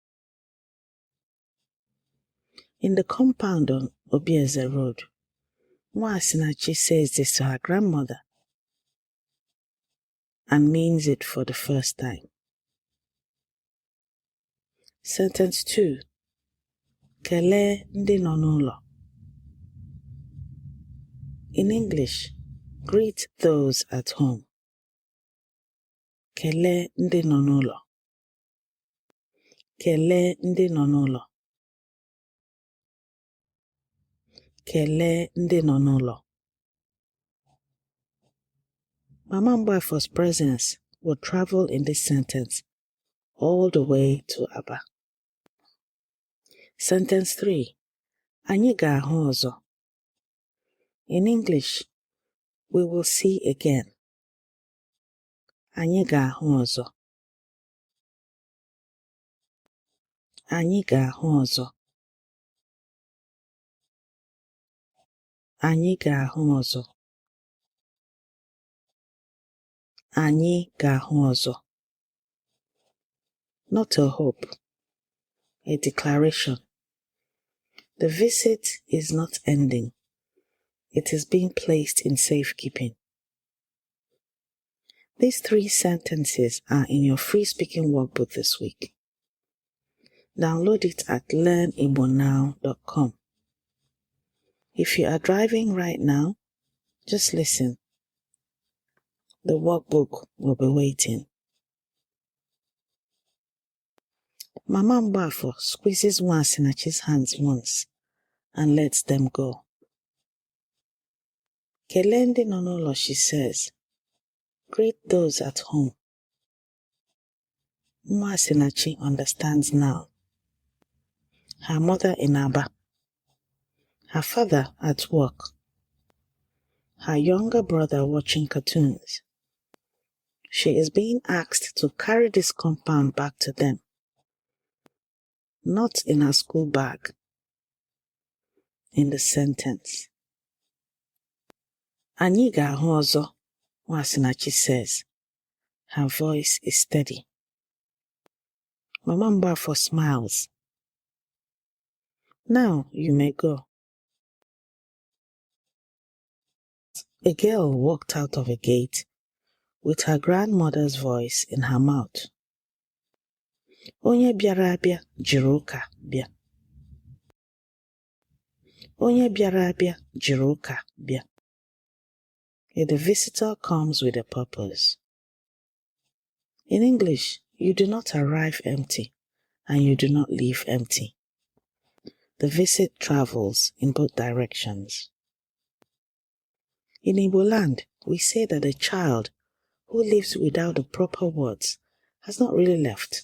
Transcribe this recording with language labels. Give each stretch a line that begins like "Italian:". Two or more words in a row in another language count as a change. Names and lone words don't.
English: In the compound on Obieze Road, Nwasinachi says this to her grandmother and means it for the first time. Sentence 2.
Igbo: Kelee ndị nọ n'ụlọ.
English: In English, greet those at home.
Igbo: Kelee ndị nọ n'ụlọ. Kelee ndị nọ n'ụlọ. Kelee ndị nọ n'ụlọ.
English: Mama Mgbafor's presence will travel in this sentence all the way to Aba. Sentence 3.
Igbo: Anyị ga-ahụ ọzọ.
English: In English, we will see again.
Igbo: Anyị ga-ahụ ọzọ. Anyị ga-ahụ ọzọ. Anyị ga-ahụ ọzọ. Anyị ga-ahụ ọzọ.
English: Not a hope, a declaration. The visit is not ending. It is being placed in safekeeping. These 3 sentences are in your free speaking workbook this week. Download it at learnigbonow.com. If you are driving right now, just listen. The workbook will be waiting. Mama Mgbafor squeezes Nwasinachi's hands once and lets them go.
Igbo: Kelee ndị nọ n'ụlọ,
English: she says. Greet those at home. Nwasinachi understands now. Her mother in Aba. Her father at work. Her younger brother watching cartoons. She is being asked to carry this compound back to them. Not in her school bag. In the sentence.
Igbo: Anyị ga-ahụ ọzọ, Nwasinachi says.
English: Her voice is steady. Mama Mgbafor smiles. Now you may go. A girl walked out of a gate with her grandmother's voice in her mouth.
Igbo: Onye bịara abịa jiri ụka bịa. Onye bịara abịa jiri ụka bịa.
English: The visitor comes with a purpose. In English, you do not arrive empty and you do not leave empty. The visit travels in both directions. In Igbo land, we say that a child who lives without the proper words has not really left.